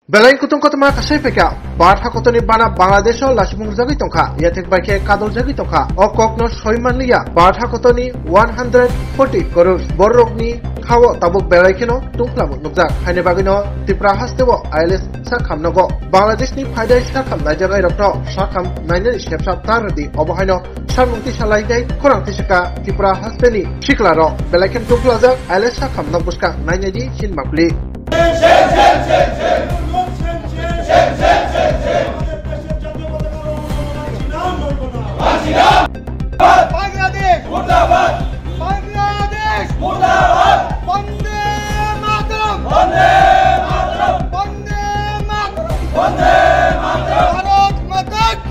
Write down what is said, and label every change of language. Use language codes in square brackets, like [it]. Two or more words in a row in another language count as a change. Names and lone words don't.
[trp] Belain kutung kotama kasai peka barha kotoni bana Bangladesh lasmung jagi tongkha yatek baike kadol jagi tongkha okokno soimanliya barha kotoni 140 crores borrokni khawo tabuk belaikeno tungklamo nukjak haine bagino Tripura hastebo ILS sakhamnago Bangladesh ni faidai sakham najagai rokno sakham nainani stepsap tardi obohaino sarmungti salaidai khorang tisaka Tripura hasteni shiklaro belaiken tungklajak ILS sakham nokbuska nainadi sinmakli [hi] बांग्लादेश मुर्दाबाद बांग्लादेश मुर्दाबाद [bn] বন্দে মাতরম বন্দে মাতরম বন্দে মাতরম বন্দে মাতরম [hi] भारत माता की